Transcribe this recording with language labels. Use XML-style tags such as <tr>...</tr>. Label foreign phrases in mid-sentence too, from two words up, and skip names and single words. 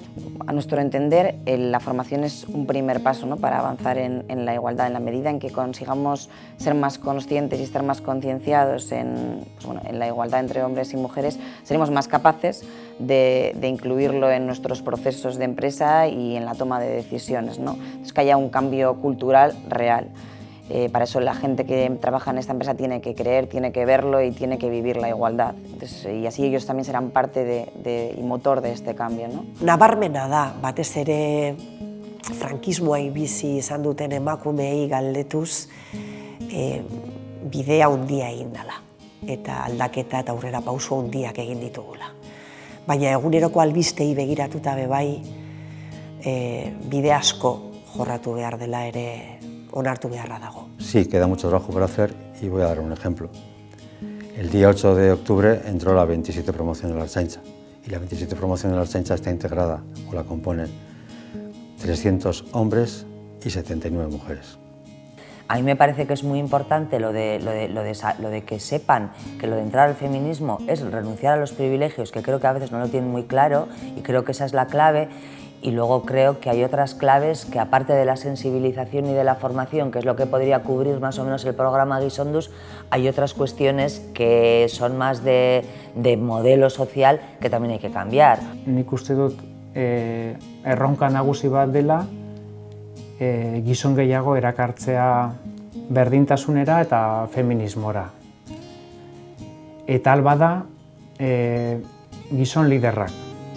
<es>A nuestro entender, la formación es un primer paso, ¿no?, para avanzar en la igualdad, en la medida en que consigamos ser más conscientes y estar más concienciados en la igualdad entre hombres y mujeres, seremos más capaces de incluirlo en nuestros procesos de empresa y en la toma de decisiones, ¿no? Entonces, que haya un cambio cultural real. Para eso la gente que trabaja en esta empresa tiene que creer, tiene que verlo y tiene que vivir la igualdad. Entonces, y así ellos también serán parte y motor de este cambio, ¿no?</es> <eu>Nabarmena da, batez ere frankismoa bizi izan duten emakumeei galdetuz, bidea handia egin dela eta aldaketa eta aurrera pauso handiak egin ditugula. Baina eguneroko albistei begiratuta bebai, bide asko jorratu behar dela ere onartu beharra dago.</eu> <es>Sí, queda mucho trabajo por hacer y voy a dar un ejemplo. El día 8 de octubre entró la 27 promoción de la Ertzaintza y la 27 promoción de la Ertzaintza está integrada o la componen 300 hombres y 79 mujeres. A mí me parece que es muy importante lo de que sepan que lo de entrar al feminismo es renunciar a los privilegios, que creo que a veces no lo tienen muy claro, y creo que esa es la clave. Y luego creo que hay otras claves que, aparte de la sensibilización y de la formación, que es lo que podría cubrir más o menos el programa Gizonduz, hay otras cuestiones que son más de modelo social que también hay que cambiar.</es> <eu>Nik uste dut erronka nagusi bat dela gizon gehiago erakartzea berdintasunera eta feminismora. Eta albada gizon liderrak.</eu>